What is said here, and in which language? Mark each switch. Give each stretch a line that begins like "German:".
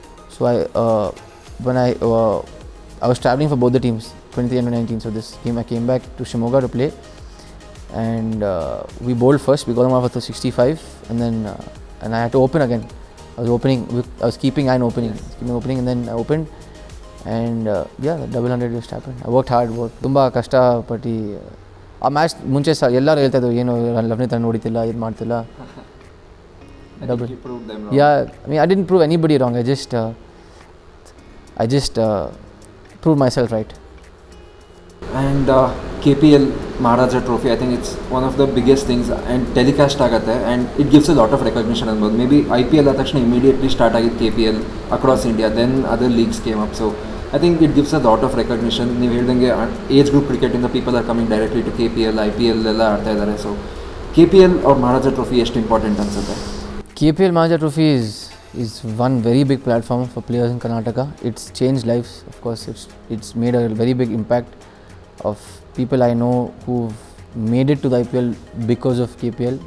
English: So when I was traveling for both the teams, 23 and 19. So this game I came back to Shimoga to play, and we bowled first. We got them off for 65, and then and I had to open again. I was keeping and opening, and then I opened. And yeah, the double 100 just happened. I worked hard,
Kannada: ತುಂಬ ಕಷ್ಟಪಟ್ಟು ಆ match ಮುಂಚೆ ಎಲ್ಲರೂ ಹೇಳ್ತಾ ಇದ್ರು ಏನು ಲವ್ನಿತ್ run ಹೊಡಿತಿಲ್ಲ, ಇದು ಮಾಡ್ತಿಲ್ಲ.
English: Double. Yeah, I mean I didn't prove anybody wrong. I just proved myself right. And KPL Maharaja Trophy, I think it's one of the biggest things, and telecast
Kannada: ಆಗುತ್ತೆ,
English: and it gives a lot of recognition
Kannada: ಅನ್ಬೋದು.
English: Maybe IPL
Kannada: ಆದ ತಕ್ಷಣ
English: immediately start
Kannada: ಆಗಿದ್ದು
English: KPL across India, then other leagues came up. So I think it gives a lot of recognition.
Kannada: ನೀವು ಹೇಳ್ದಂಗೆ
English: age group ಕ್ರಿಕೆಟಿಂದ people are coming directly to KPL, IPL
Kannada: ಎಲ್ಲ ಆಡ್ತಾ ಇದ್ದಾರೆ.
English: so KPL or Maharaja Trophy
Kannada: ಎಷ್ಟು
English: important
Kannada: ಅನ್ಸುತ್ತೆ?
English: KPL Maharaja Trophy is one very big platform for players in Karnataka. It's changed lives, of course. It's made a very big impact of people I know who've made it to the IPL because of KPL.